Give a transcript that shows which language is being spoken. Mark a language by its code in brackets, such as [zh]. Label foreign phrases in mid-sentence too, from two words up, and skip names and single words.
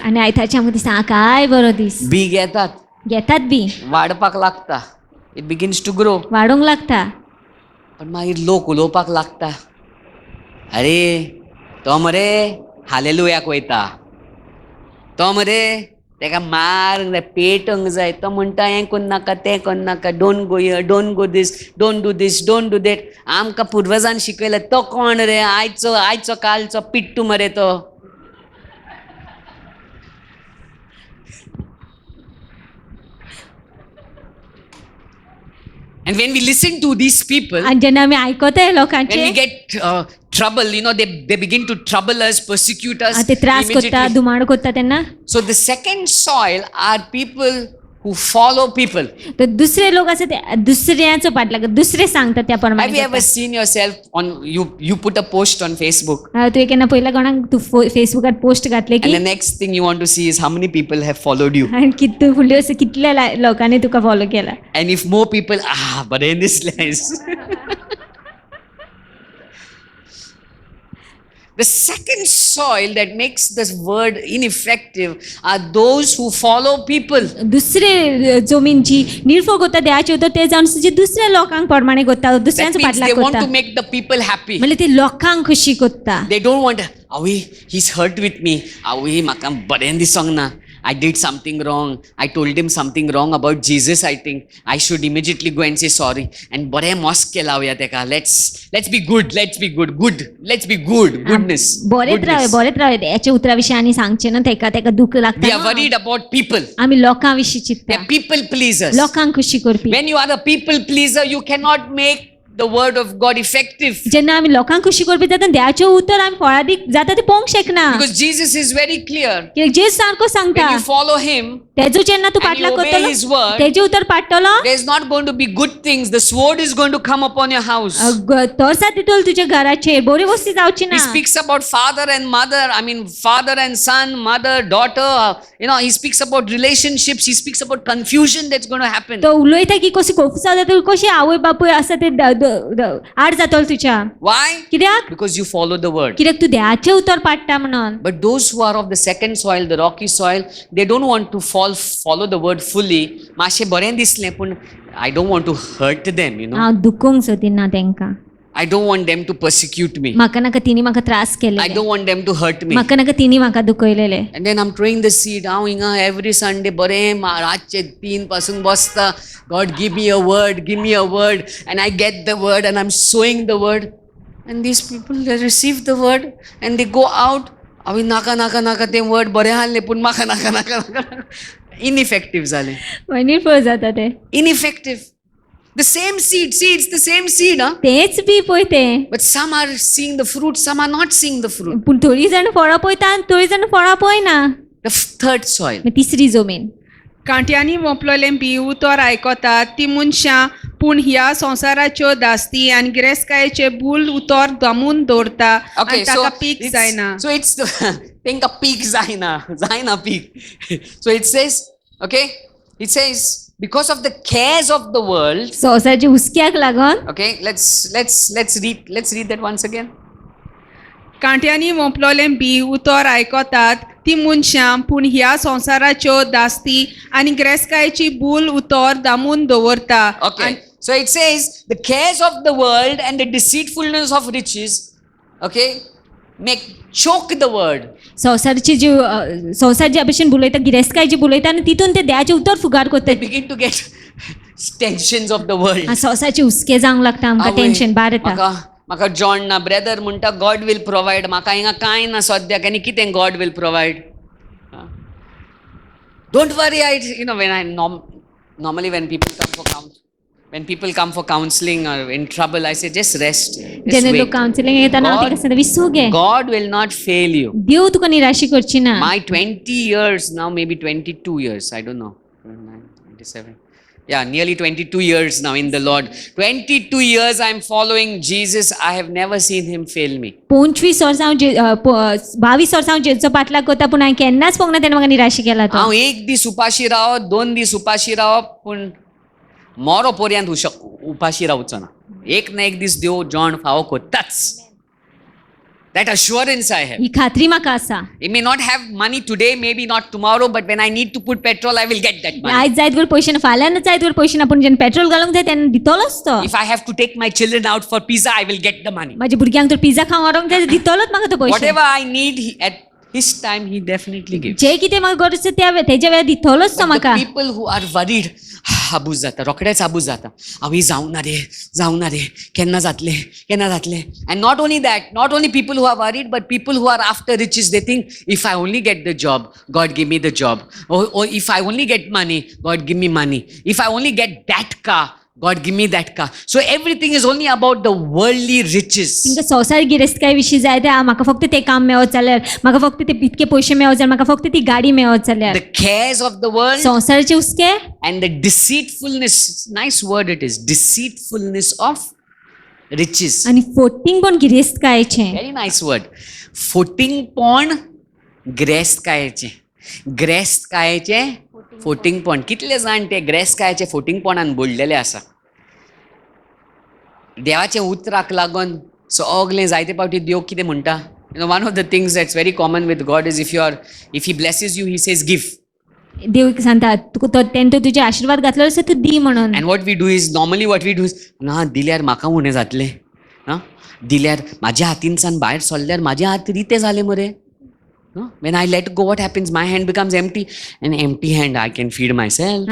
[kok] आनी आयतारचे आमकां दिसता काय बरो दीस. बी घेतात बी वाडपाक लागता. [en] It begins to grow. [kok] वाडोंक लागता. पण मागीर लोक उलोवपाक लागता. अरे तो मरे हालेलुयाक वयता. तो मरे तेका मारूंक जाय, पेटोवंक जाय. तो म्हणटा हें कोन्न नाका, तें कोन्न नाका, [en] Don't go here, don't go this, don't do this, don't do that. [kok] आमकां पुर्वजान शिकयलें. तो कोण रे? आयचो कालचो पिट्टू मरे तो. [en] And when we listen to these people, [kok] आनी जेन्ना आमी आयकता हे [en] when [kok] लोकांचे, [en] we get trouble, they begin to trouble us, persecute us. [kok] ते त्रास करता, [en] immediately. [kok] धुमाड करता तेन्ना. [en] So the second soil are people who follow people. [kok] तर दुसरे लोक आसा ते दुसऱ्याचो पाटलाग, दुसरे सांगता त्या [en] Have you [kok] प्रमाणे. [en] ever seen yourself on you put a post on Facebook [kok] तू केन्ना पयला कोणाक तू फेसबुकार पोस्ट घातले [en] and [kok] की [en] the next thing you want to see is how many people have followed you. [kok] आनी कितू फुडली अशें कितल्या लोकांनी तुका फॉलो केला. [en] And if more people, but in this lies. The second soil that makes this word ineffective are those who follow people. [kok] दुसरे जमीन जी निर्फळ करता देहाचे उतर ते जावन जी दुसऱ्या लोकांक प्रमाणे करता, [en] That [kok] दुसऱ्यांचो [en] means they [kok] पाटलाग [en] want [kok] करता. [en] to make the people happy. [kok] म्हणजे ते लोकांक खुशी करता. [en] They don't want, he's hurt with me. [kok] म्हाका बरें दिसोंग ना. [en] I did something wrong. I told him something wrong about Jesus, I think. I should immediately go and say sorry. And bare mosque ke lauya teka. Let's be good. Let's be good. Good. Let's be good. Goodness. [kok] बरेच रावे देहाच्या उतरा विशीं आनी सांगचे ना तेका दुख [en] We are [kok] लागता. [en] worried about people. [kok] आमी लोकां विशीं [en] We [kok] चिंतता, [en] are people pleasers. [kok] लोकांक खुशी करपी. [en] When you are a people pleaser, you cannot make the word of God effective. [kok] जेन्ना आमी लोकांक खुशी करपी जाता देवाचें उतर आमी फळादीक जाता तें पळोवंक शकना [en] Because Jesus is very clear. [kok] कित्याक जेस सारको सांगता [en] When you follow him, [kok] तेजो जेन्ना तूं [en] and you [kok] पाटलाग [en] obey [kok] करतलो [en] his word, [kok] तेजे उतर पाडटलो [en] there's not going to be good things. The sword is going to come upon your house. [kok] तोरसा तितूल तुज्या घराचेर बरी वस्ती जावची [en] He [kok] ना [en] speaks about father and mother. I mean, father and son, mother, daughter. He speaks about relationships. He speaks about confusion that's going to happen. [kok] तो उलयता की कशी कोफसा जाता कशी आवय बापूय आसा ते आड जातलो तुज्या [en] Why? [kok] कित्याक [en] Because you follow the word. [kok] कित्याक तूं देवाचें उतर पाडटा म्हणून [en] But those who are of the second soil, the rocky soil, they don't want to follow the word fully. [kok] मातशें बरें दिसलें पूण [en] I don't want to hurt them, [kok] हांव दुखोवंक सोदिना तेंकां [en] I don't want them to persecute me. [kok] म्हाका नाका तिणी म्हाका त्रास [en] I [kok] केलेले [en] don't want them to hurt me. [kok] म्हाका नाका तिणी म्हाका दुखयलेले [en] And then I'm throwing the seed. [kok] हांव हिंगा [en] every Sunday [kok] बरें रातचे 3 पासून बसता. [en] God, give me a word. And I get the word and I'm sowing the word. And these people, they receive the word and they go out. [kok] हांवें नाका तें word बरें आहलें पूण म्हाका नाका. Ineffective जालें. मागीर पळय जाता ते [en] Ineffective. The same seed. See, it's the same seed, huh? [kok] तेच बी पळय तें [en] But some are seeing the fruit, some are not seeing the fruit. [kok] पूण थोडी जाण फळां पळयता आनी थोडी जाण फळां पळयना [en] The third soil. [kok] मागीर तिसरी जमीन कांट्यांनी मोपलोलें बी उतर आयकतात ती मनशां पूण ह्या संवसाराच्यो दास्ती आनी गिरेस्तकायेचे भूल उतर दमून दवरता आनी ताका पीक जायना [en] so it's the [kok] तांकां पीक जायना पीक. [en] So it says because of the cares of the world. [kok] संवसाराच्या हुस्क्याक लागून [en] Okay, let's read that once again. [kok] कांट्यांनी मोपलोलें बी उतर आयकतात ती मनशां पूण ह्या संवसाराच्यो दास्ती आनी गिरेस्तकायेची भूल उतर दामून दवरता [en] Okay, so it says the cares of the world and the deceitfulness of riches, okay, make choke the word. [kok] संवसाराची जी संवसार ज्या भशेन बुलयता गिरेस्तकाय जी बुलयता आनी तितून ते देवाचें उतर फुगार [en] They [kok] करतात [en] begin to get tensions of the world. [kok] आनी संवसाराचे हुस्के जावंक लागता आमकां आवय, टेन्शन भार येता म्हाका जॉन ना ब्रदर म्हणटा [en] God will provide. [kok] म्हाका हिंगा कांय ना सद्याक आनी कितें [en] God will provide. Don't worry, normally when people come for counseling or in trouble, I say just rest. [kok] जेन्ना लोक कावन्सिलींग येताना हांव ताका सांगता विसू घे [en] God will not fail you. [kok] देव तुका निराशी करची ना [en] My 20 years now, maybe 22 years, I don't know. 27. Yeah, nearly 22 years now in the Lord. 22 years I'm following Jesus. I have never seen him fail me. [kok] 25 वर्सां हांव 22 वर्सां हांव जेजूचो पाटलाग करता पूण हांवें केन्नाच पळोवंक ना तेणें म्हाका निराशी केला तो हांव एक दीस उपाशी रावप 2 दीस उपाशी रावप पूण मोरो पर्यंत उपाशी रावचो ना. एक ना एक दीस देव जॉन फावो करताच. [en] That assurance I have. [kok] ही खात्री म्हाका आसा [en] I may not have money today, maybe not tomorrow, but when I need to put petrol, I will get that money. [kok] आयज जायत वर पयशे ना फाल्यां जायत वर पयशे ना पूण जेन्ना पेट्रोल घालूंक जाय तेन्ना दितलोच तो [en] If I have to take my children out for pizza, I will get the money. [kok] म्हाज्या भुरग्यांक तर पिझ्झा खावंक व्हरोंक जाय दितलोच म्हाका तो पयशे [en] Whatever I need, at his time, he definitely gives. [kok] जे कितें म्हाका गरज आसा तेज्या वेळार दितलोच तो [en] But [kok] म्हाका [en] the people who are worried, [kok] आबूज जाता, रोखडेच आबूज जाता. ही जावना रे, केन्ना जातले. [en] And not only that, not only people who are worried, but people who are after riches, they think, if I only get the job, God give me the job. Or if I only get money, God give me money. If I only get that car, God give me that car. So everything is only about the worldly riches. [kok] तांकां संवसार गिरेस्तकाय विशीं जाय ते म्हाका फक्त ते काम मेळत जाल्यार म्हाका फक्त ते इतके पयशे मेळत जाल्यार म्हाका फक्त ती गाडी मेळत जाल्यार [en] The cares of the world [kok] संवसाराचे हुस्के [en] and the deceitfulness, nice word it is, deceitfulness of riches. [kok] आनी फोटिंगपण गिरेस्तकायेचें [en] Very nice word. [kok] फोटिंगपण गिरेस्तकायेचे फोटिंगपण. कितले जाण ते गिरेस्तकायेचे फोटिंगपणान बुडलेले आसा. देवाचे उतराक लागून सगळें जायते फावटी देव कितें म्हणटा. [en] One of the things that's very common with God is if he blesses you, he says give. [kok] देव सांगता तुका तेणे तो तुजे आशीर्वाद घातलो आसा तूं दी म्हणून [en] And what we do is [kok] ना दिल्यार म्हाका उणें जातलें. दिल्यार म्हाज्या हातीनसान भायर सरल्यार म्हाजे हात रिते जाले मरे. [en] When I let go, what happens? My hand becomes empty. An empty hand, I can feed myself.